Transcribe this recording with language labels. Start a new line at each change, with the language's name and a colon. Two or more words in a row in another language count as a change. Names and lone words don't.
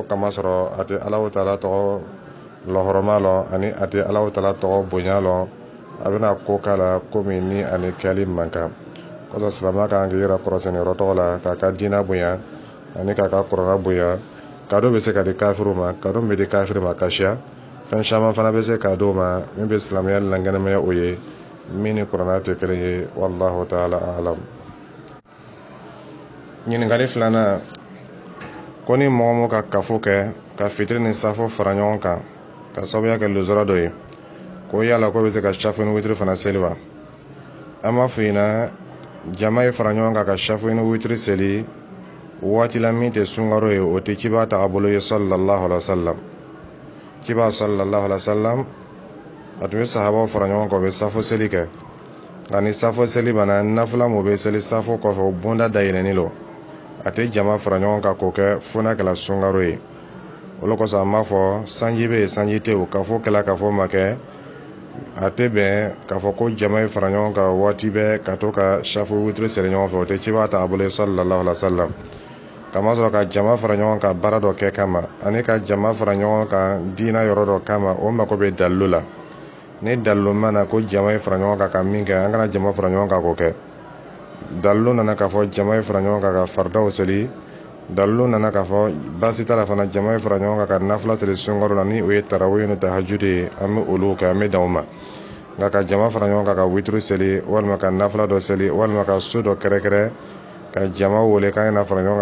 Bambara: kama sɔrɔ a tɛ Allahu Taala tɔgɔ lɔhɔrɔma lɔ ani a tɛ Allahu Taala tɔgɔ bonya lɔ a bɛna ko k'a la komi ni ani kɛli man kan kɔsɔ silamɛya kan k'i yɛrɛ kɔrɔsɛni yɔrɔ tɔgɔ la k'a ka diinɛ bonya ani k'a ka kuranɛ bonya kado bɛ se ka di kafiru ma kado min bɛ di kafiri ma kasiya fɛn caman fana bɛ se ka di o ma min bɛ silamɛya lankɛnɛmaya o ye min ni kuranɛ tɛ kelen ye
Arabic: والله تعالى أعلم.
Bambara: ɲininkali filanan ko ni mɔgɔ min ka kafo kɛ ka fitiri ni safo fara ɲɔgɔn kan ka sababuya kɛ lozora dɔ ye ko yala ko bɛ se ka safu ni witiri fana seli wa an b'a fɔ ɲɛna jama ye fara ɲɔgɔn kan ka safu ni witiri seli waati la min tɛ sunkaro ye o tɛ ciba tagabolo ye
Arabic: صلى الله عليه وسلم
Bambara: ciba
Arabic: صلى الله عليه وسلم
Bambara: a tun bɛ sahabaw fara ɲɔgɔn kan u bɛ safo seli kɛ nka ni safo seli banna nafila mun bɛ seli safo kɔfɛ o bonda dayɛlɛnni lo a tɛ jama fara ɲɔgɔn kan k'o kɛ fo n'a kɛla sunkaro ye olu kosɔn an b'a fɔ sanji bɛ yen sanji tɛ yen k'a fɔ kɛla k'a fɔ ma kɛ a tɛ bɛn k'a fɔ ko jama ye fara ɲɔgɔn kan waati bɛɛ ka to ka safu witiri seli ɲɔgɔn fɛ o tɛ ciba tagabolo ye
Arabic: صلى الله عليه وسلم
Bambara: kama sɔrɔ ka jama fara ɲɔgɔn kan baara dɔ kɛ kama ani ka jama fara ɲɔgɔn kan diina yɔrɔ dɔ kama o mako bɛ dalilu la ni dalilu mana ko jama ye fara ɲɔgɔn kan ka min kɛ an kana jama fara ɲɔgɔn kan k'o kɛ dalilu nana k'a fɔ jama ye fara ɲɔgɔn kan ka faridaw seli dalilu nana k'a fɔ baasi t'a la fana jama ye fara ɲɔgɔn kan ka nafila seli sunkaro la ni o ye tarawih ni tahajudi ye an bɛ olu kɛ an bɛ dan o ma nka ka jama fara ɲɔgɔn kan ka witiri seli walima ka nafila dɔ seli walima ka su dɔ kɛrɛkɛrɛ ka jama wele k'an na fara ɲɔgɔn